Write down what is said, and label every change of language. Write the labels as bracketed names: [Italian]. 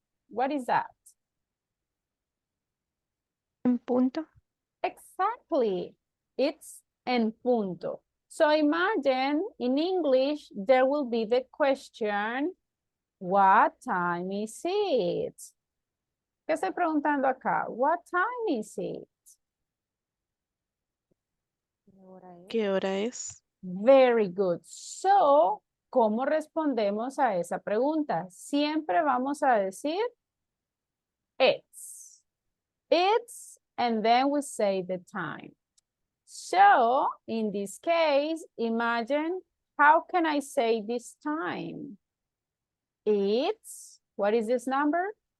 [English] What is that? [Spanish] En punto. [English] Exactly. It's en punto. So imagine in English, there will be the question, what time is it? [Spanish] ¿Qué estoy preguntando acá? [English] What time is it? [Spanish] ¿Qué hora es? [English] Very good. [Spanish] So, ¿cómo respondemos a esa pregunta? Siempre vamos a decir it's. [English] It's, and then we say the time. So, in this case, imagine, how can I say this time? It's, what is this number?